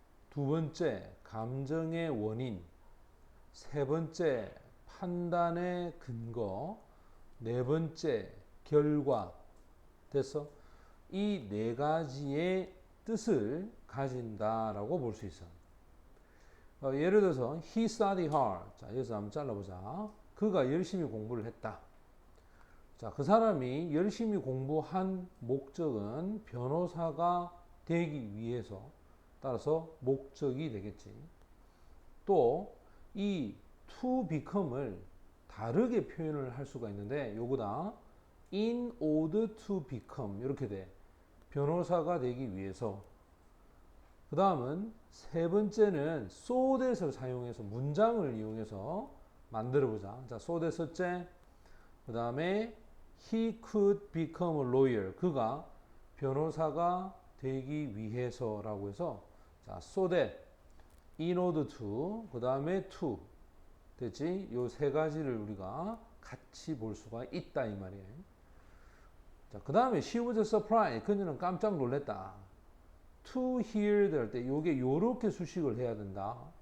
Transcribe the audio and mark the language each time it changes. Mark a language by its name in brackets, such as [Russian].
[Korean] 두 번째, 감정의 원인. 세 번째, 판단의 근거. 네 번째, 결과. 됐어? 이 네 가지의 뜻을 가진다라고 볼 수 있어. 예를 들어서 [English] he studied hard. [Korean] 자, 여기서 한번 잘라보자. 그가 열심히 공부를 했다. 자, 그 사람이 열심히 공부한 목적은 변호사가 되기 위해서, 따라서 목적이 되겠지. 또 이 to become을 다르게 표현을 할 수가 있는데, 요거다 [English] in order to become [Korean] 이렇게 돼. 변호사가 되기 위해서. 그 다음은 세 번째는 so that을 사용해서 문장을 이용해서 만들어 보자. 자, [English] so that [Korean] 첫째. [English] 그 다음에 he could become a lawyer. [Korean] 그가 변호사가 되기 위해서라고 해서, 자, so that, [English] in order to, [Korean] 그 다음에 to. 됐지? 요 세 가지를 우리가 같이 볼 수가 있다 이 말이에요. 자, 그 다음에 [English] she was surprised. [Korean] 그녀는 깜짝 놀랐다. [English] to hear [Korean] 될 때 요게 요렇게 수식을 해야 된다.